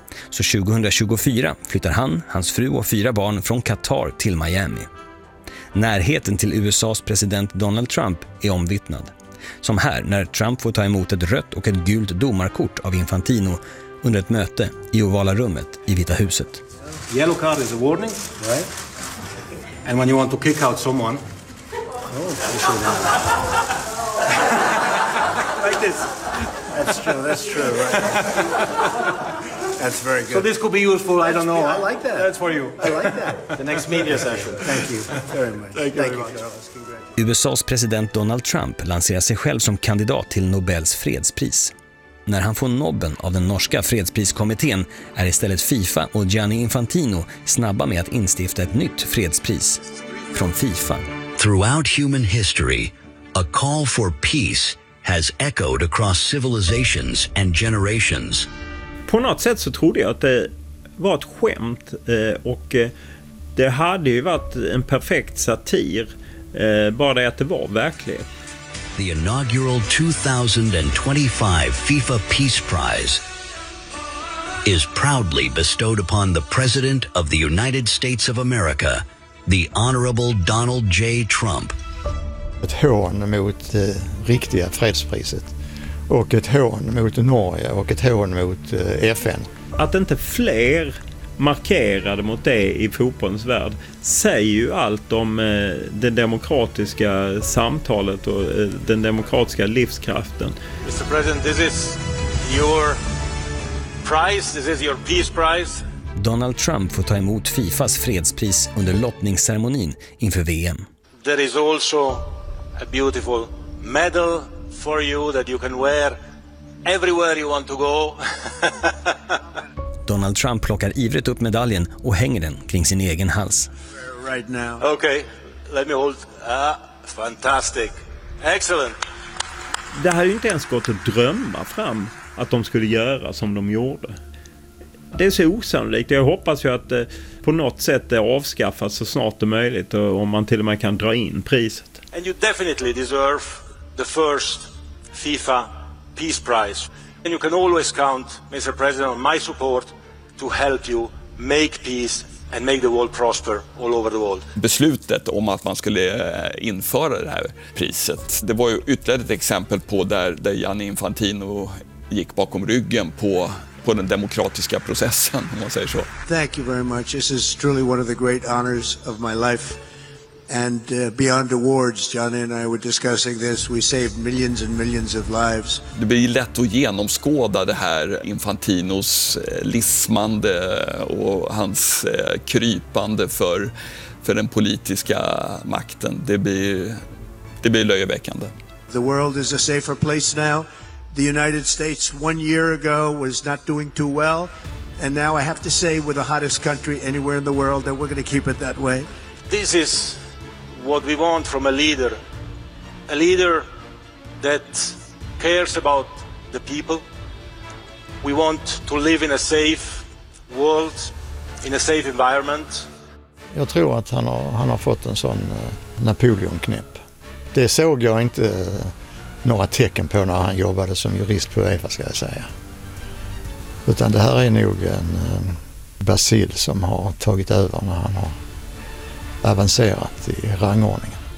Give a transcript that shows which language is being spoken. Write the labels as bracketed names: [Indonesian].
[Swedish] Så 2024 flyttar han, hans fru och fyra barn från Qatar till Miami. Närheten till USAs president Donald Trump är omvittnad. Som här när Trump får ta emot ett rött och ett gult domarkort av Infantino under ett möte i ovala rummet i Vita huset. [English] Yellow card is a warning, right? And when you want to kick out someone... Oh, like this. That's true, right? That's very good. So this could be useful, that's, I don't know. I like that. That's for you. I like that. The next media session. Thank you very much. Thank you very much. [Swedish] USA:s president Donald Trump lanserar sig själv som kandidat till Nobels fredspris. När han får nobben av den norska fredspriskommittén är istället FIFA och Gianni Infantino snabba med att instifta ett nytt fredspris från FIFA. [English] Throughout human history, a call for peace has echoed across civilizations and generations. [Swedish] På något sätt så trodde jag att det var ett skämt, och det hade ju varit en perfekt satir, bara det att det var verkligt. [English] The inaugural 2025 FIFA Peace Prize is proudly bestowed upon the President of the United States of America, the honorable Donald J. Trump. [Swedish] Ett hån mot det riktiga fredspriset, och ett hån mot Norge, och ett hån mot FN. Att inte fler markerade mot det i fotbollens värld säger ju allt om det demokratiska samtalet och den demokratiska livskraften. [English] Mr. President, this is your prize, this is your peace prize. [Swedish] Donald Trump får ta emot FIFAs fredspris under lottningsceremonin inför VM. [English] There is also a beautiful medal for you that you can wear everywhere you want to go. [Swedish] Donald Trump plockar ivrigt upp medaljen och hänger den kring sin egen hals. [English] Right now. Okay, let me hold. Fantastic. Excellent. [Swedish] Det hade ju inte ens gått att drömma fram att de skulle göra som de gjorde. Det är så osannolikt. Jag hoppas ju att det på något sätt avskaffas så snart det är möjligt, och om man till och med kan dra in priset. [English] And you definitely deserve the first FIFA Peace Prize. And you can always count, Mr. President, on my support to help you make peace and make the world prosper all over the world. [Swedish] Beslutet om att man skulle införa det här priset, det var ju ytterligare ett exempel på där Gianni Infantino gick bakom ryggen på den demokratiska processen, om man säger så. [English] Thank you very much. This is truly one of the great honors of my life, And beyond awards, Johnny and I were discussing this, we saved millions and millions of lives. [Swedish] Det blir lätt att genomskåda det här Infantinos lismande och hans krypande för den politiska makten. Det blir löjeväckande. [English] The world is a safer place now. The United States 1 year ago was not doing too well. And now I have to say we're the hottest country anywhere in the world that we're going to keep it that way. This is what we want from a leader that cares about the people. We want to live in a safe world, in a safe environment. [Swedish] Jag tror att han har fått en sån Napoleon-knäpp. Det såg jag inte några tecken på när han jobbade som jurist på Uefa, ska jag säga. Utan det här är nog en basil som har tagit över när han har avancerat i rangordningen.